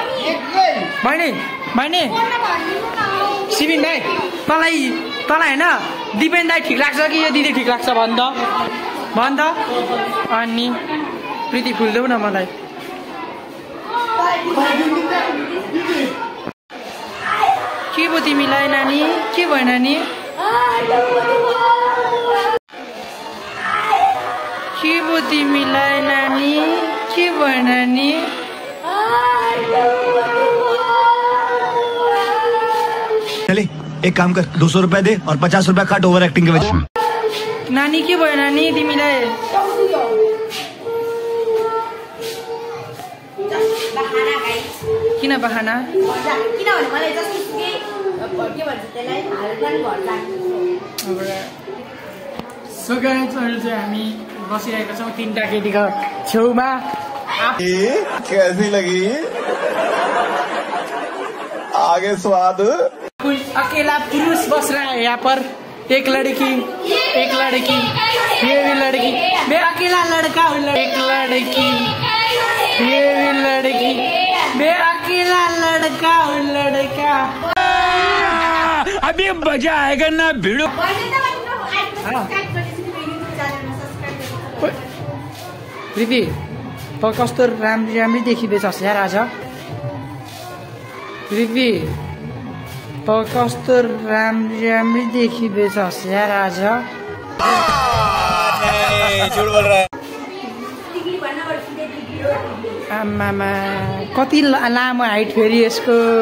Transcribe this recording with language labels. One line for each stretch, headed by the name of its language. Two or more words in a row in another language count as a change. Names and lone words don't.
Nepali: बहिनी सिबिन भाइ तँलाई होइन दिपेन दाई ठिक लाग्छ कि यो दिदी ठिक लाग्छ भन् त अनि प्रीति फुल्देऊ न मलाई के भयो तिमीलाई नानी के भयो नानी के भयो तिमीलाई नानी के भयो नानी
Hindi: चले एक काम कर ₹200 दे और ₹50 काट ओवर एक्टिंग के वजह
Nepali: नानी के भयो नानी तिमीलाई किन बहाना किनभने मलाई जस्तो के भन्छ त्यसलाई हालगन घर लाग्छ सो गाइजहरु चाहिँ हामी बसिरहेका छौँ तीनटा केटीको छेउमा
Hindi: कैसी लगी आगे स्वाद अकेला पुरुष बस रहा है यहाँ पर एक लड़की ये भी लड़की मैं अकेला लड़का हूँ एक लड़की ये भी लड़की मैं अकेला लड़का हूँ लड़का अभी मजा आएगा ना
Nepali: भिड़ो प्रीति त कस्तो राम्री देखिँदैछस् यार आज प्रीति त कस्तो राम्री देखिँदैछ यार आज आमामा कति लामो हाइट फेरि यसको